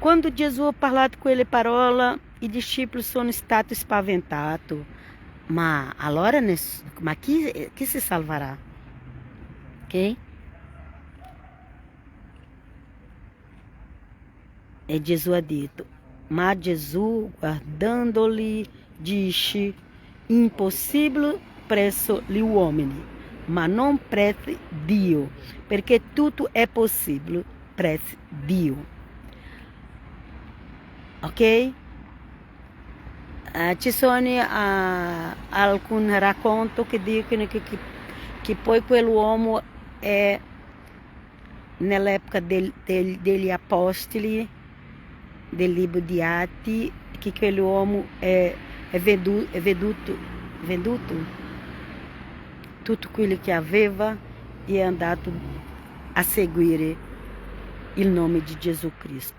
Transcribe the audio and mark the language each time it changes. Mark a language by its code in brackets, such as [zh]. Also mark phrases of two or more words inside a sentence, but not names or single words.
[it] Quando Gesù ha parlato quelle parole, i discepoli sono stati spaventati. Ma allora, ma chi si salvarà? Ok? E Gesù ha detto, ma Gesù guardando-lhe disse, impossível presso gli uomini, ma non presso Dio, perché tutto è possibile presso Dio. Ok? Ci sono alcuni racconti che dicono che poi quell'uomo è nell'epoca degli apostoli, del libro di Atti, che quell'uomo è venduto tutto quello che aveva e è andato a seguire il nome di Gesù Cristo.